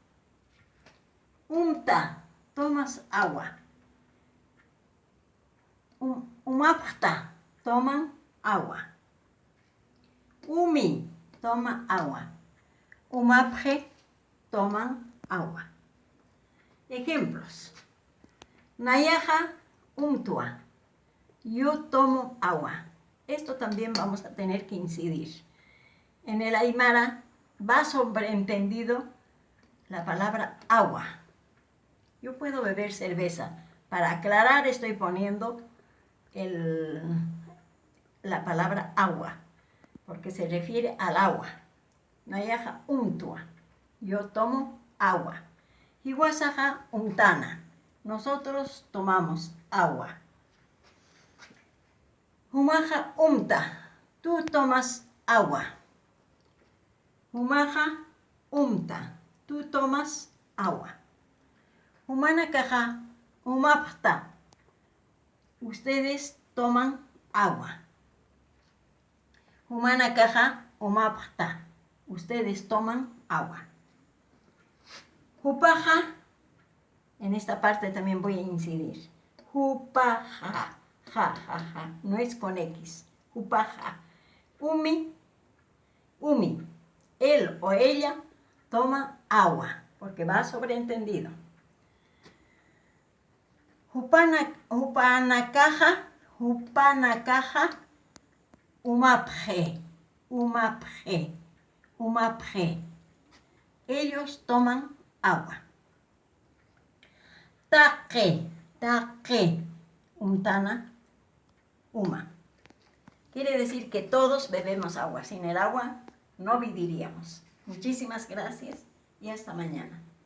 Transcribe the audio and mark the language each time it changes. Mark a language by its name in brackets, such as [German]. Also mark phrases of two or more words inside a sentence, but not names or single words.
[Aymara] Umta, [Spanish] tomas agua. [Aymara] Umapta, [Spanish] toman agua. [Aymara] Umi, [Spanish] toma agua. [Aymara] Umapje, [Spanish] toman agua. Ejemplos. [Aymara] Nayaja, umtua. [Spanish] Yo tomo agua. Esto también vamos a tener que incidir. En el aymara va sobreentendido la palabra agua. Yo puedo beber cerveza. Para aclarar estoy poniendo la palabra agua, porque se refiere al agua. [Aymara] Nayaja umtua. [Spanish] Yo tomo agua. [Aymara] Hiwasaja umtana. [Spanish] Nosotros tomamos agua. [Aymara] Humaja umta. [Spanish] Tú tomas agua. [Aymara] Humaja umta. [Spanish] Tú tomas agua. [Aymara] Humanakaja umapta. [Spanish] Ustedes toman agua. [Aymara] Humanakaja umapta. [Spanish] Ustedes toman agua. Hupaja. En esta parte también voy a incidir. [Aymara] Hupaja. Ja, ja, ja. [Spanish] No es con X. Hupaja. [Aymara] Umi. Umi. [Spanish] Él o ella toma agua, porque va sobreentendido. [Aymara] Hupanakaja, hupanakaja, umapje, umapje, umapje. [Spanish] Ellos toman agua. [Aymara] Taque, taque, umtana, uma. [Spanish] Quiere decir que todos bebemos agua. Sin el agua no viviríamos. Muchísimas gracias y hasta mañana.